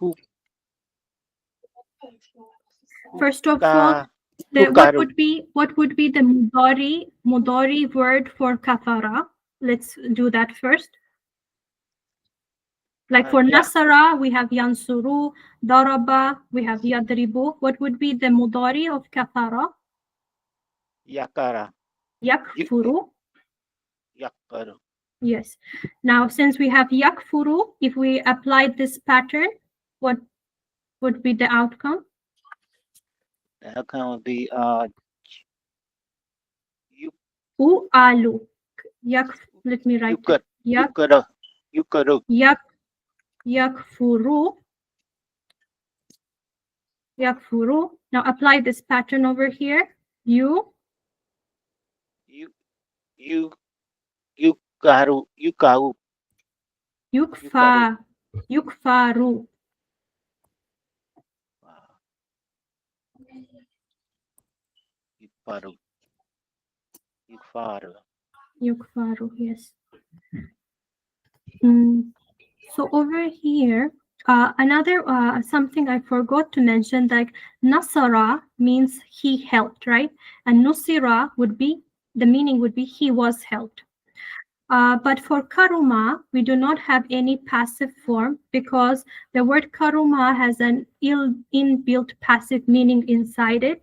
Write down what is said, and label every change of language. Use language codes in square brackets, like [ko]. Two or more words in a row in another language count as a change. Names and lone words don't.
[en] First of all, what would be the Mudari word for kafara? Let's do that first. Like for Yeah. nasara, we have yansuru, daraba, we have yadribu. What would be the mudari of kafara? Yakara. Yakfuru. Yakaru. Yes. Now, since we have yakfuru, if we apply this pattern, what would be the outcome? The outcome would be U'alu. Let me write it. Yukaru. [ar] يكفر يكفر. [en] Now apply this pattern over here. Yukaru. Yukfaru. Yukfaru, yes. So over here, another something I forgot to mention, like Nasara means he helped, right? And Nusira would be, the meaning would be he was helped. But for karuma, we do not have any passive form because the word karuma has an inbuilt passive meaning inside it.